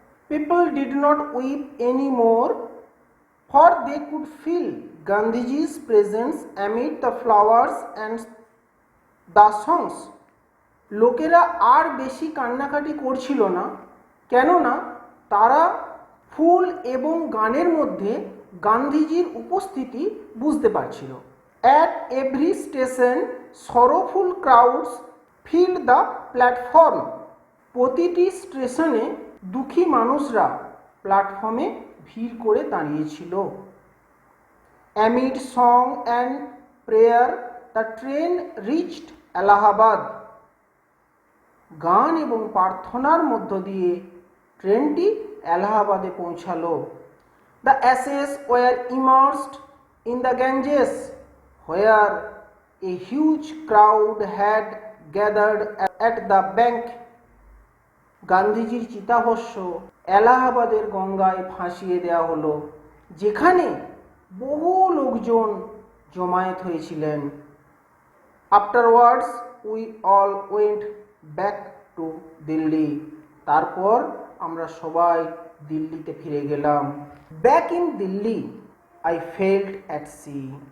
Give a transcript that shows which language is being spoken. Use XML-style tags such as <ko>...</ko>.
<en>People did not weep any more, for they could feel Gandhiji's presence amid the flowers and the songs.</en> <bn>লোকেরা আর বেশি কান্নাকাটি করছিল না, কেননা তারা ফুল এবং গানের মধ্যে গান্ধীজির উপস্থিতি বুঝতে পারছিল।</bn> <en>At every station, sorrowful crowds filled the platform.</en> <bn>প্রতিটি স্টেশনে দুঃখী মানুষরা প্ল্যাটফর্মে ভিড় করে দাঁড়িয়েছিল।</bn> <en>Amid song and prayer, the train reached Allahabad.</en> <bn>গান এবং প্রার্থনার মধ্য দিয়ে ট্রেনটি এলাহাবাদে পৌঁছালো।</bn> <en>The ashes were immersed in the Ganges, where a huge crowd had gathered at the bank.</en> <bn>গান্ধীজির চিতাভস্য এলাহাবাদের গঙ্গায় ভাসিয়ে দেওয়া হলো, যেখানে বহু লোকজন জমায়েত হয়েছিলেন।</bn> <en>Afterwards, we all went back to Delhi.</en> <bn>তারপর আমরা সবাই দিল্লিতে ফিরে গেলাম।</bn> <en>Back in Delhi, I felt at sea.</en>